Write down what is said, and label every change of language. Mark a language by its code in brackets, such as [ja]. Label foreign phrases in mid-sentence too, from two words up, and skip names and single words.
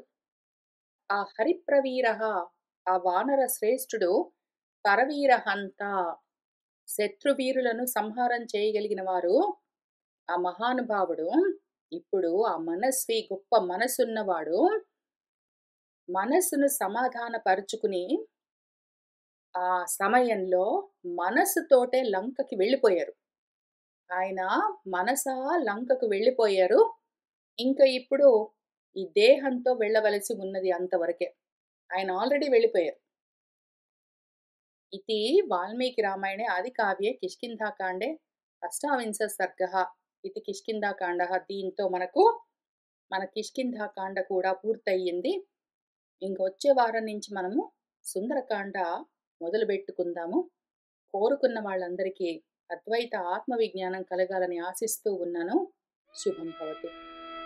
[te] ఆ హరిప్రవీరః, ఆ వానర శ్రేష్ఠుడు, పరవీరహంత, శత్రువీరులను సంహారం చేయగలిగిన వారు, ఆ మహానుభావుడు, ఇప్పుడు ఆ మనస్వి, గొప్ప మనసున్నవాడు, మనస్సును సమాధానపరుచుకుని ఆ సమయంలో మనస్సుతోటే లంకకి వెళ్ళిపోయారు. ఆయన మనసా లంకకు వెళ్ళిపోయారు. ఇంక ఇప్పుడు ఈ దేహంతో వెళ్ళవలసి ఉన్నది అంతవరకే. ఆయన ఆల్రెడీ వెళ్ళిపోయారు. [sa] इति वाल्मीकिरामायणे आदिकाव्ये किष्किन्धाकाण्डे अष्टाविंशः सर्गः इति किष्किन्धाकाण्डः. [te] దీంతో మనకు మన కిష్కింధాకాండ కూడా పూర్తయింది. ఇంకొచ్చే వారం నుంచి మనము సుందరకాండ మొదలుపెట్టుకుందాము. కోరుకున్న వాళ్ళందరికీ అద్వైత ఆత్మ విజ్ఞానం కలగాలని ఆశిస్తూ ఉన్నాను. శుభం భవతు.